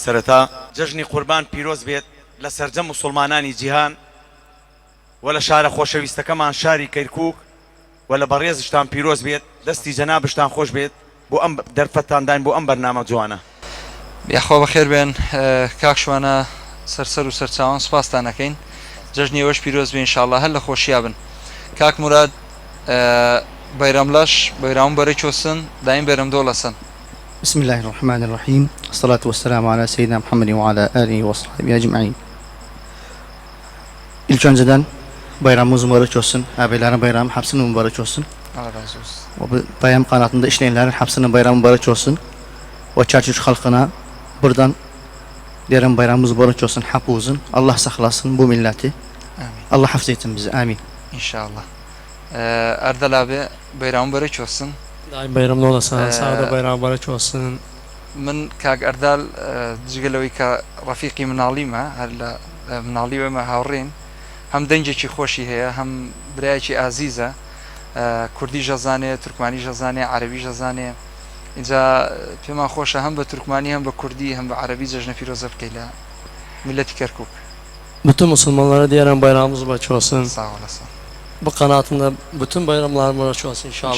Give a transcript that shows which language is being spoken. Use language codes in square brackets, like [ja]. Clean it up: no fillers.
[ckb] سەرەتا جەژنی قوربان پیرۆز بێت لە سەرجەم موسڵمانانی جیهان و لە شارە خۆشەویستەکەمان شاری کەرکووک و لە بەڕێزشتان پیرۆز بێت، دەستی جەنابشتان خۆش بێت بۆ ئەم دەرفەتاندان بۆ ئەم بەرنامە جوانە. یاخوا بەخێر بێن کاک شوانە، سەرسەر و سەرچاوان سپاستان ئەەکەین. جەژنی ئێوەش پیرۆز بێ ئینشاء الله، هەر لە خۆشییا بن. کاک موراد [tr] بەیرام لاش بەیرام بەرەی چۆسن، دایم بەرەم دۆ لەسن. [ar] بسم الله الرحمن الرحيم، الصلاة والسلام على سيدنا محمد وعلى آله وصحبه أجمعين. [tr] İlk önceden bayramımız mübarek olsun. Abilerin bayramı hepsinin mübarek olsun. Allah razı olsun. O bu bayram kanatında işleyenlerin hepsinin bayramı mübarek olsun. O Çerçüş halkına buradan derin bayramımız mübarek olsun. Hapuzun. Allah saklasın bu milleti. Amin. Allah hafız etsin bizi. Amin. İnşallah. Erdal abi bayramı mübarek olsun. Daim bayramda olasın. Sağda bayram mübarek olsun. [ckb] من کاک ئەردال جگەلەوەی کە ڕەفیقی مناڵیمە، هەر لە مناڵی وێمە هاوڕێن، هەم دەنجێکی خۆشی هەیە، هەم برایەکی ئازیزە، کوردی ژەزانێ، تورکمانی ژەزانێ، عەرەبی ژەزانێ. اینجا پێمان خۆشە هەم بە تورکمانی هەم بە کوردی هەم بە عەرەبی جەژنە پیرۆزە بکەی لە میلەتی کەرکووک. [tr] Bütün Müslümanlara diyelim bayramımız mübarek olsun. Sağ olasın. Bu kanatında bütün bayramlar mübarek olsun inşallah.